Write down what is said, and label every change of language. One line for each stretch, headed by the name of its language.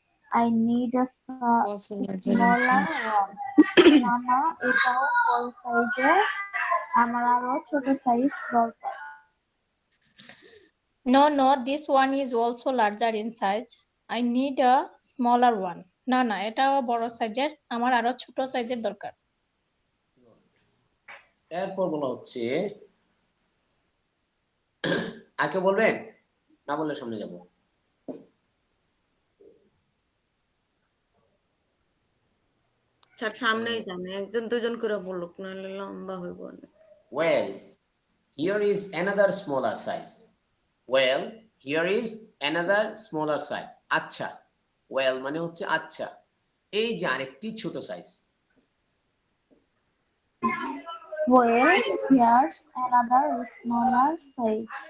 English: I need a Also larger in smaller size.
Bangla: one. মামা, এটাও বড় সাইজের। আমার আরো ছোট সাইজ দরকার।
English: No, no, this one is also larger in size. I need a smaller one.
Bangla: না না, এটাও বড় সাইজের, আমার আরো ছোট সাইজের দরকার। এরপর বলা হচ্ছে, আর কেউ বলবেন? না বললে সামনে যাব। স্যার সামনেই জানে, একজন দুজন করে বলুক, নাহলে লম্বা হইব অনেক।
English: Well, here is another smaller size. Well, here is another smaller size.
Bangla: আচ্ছা, well মানে হচ্ছে আচ্ছা, এই যে আরেকটি ছোট size.
English: Well, here's another smaller size.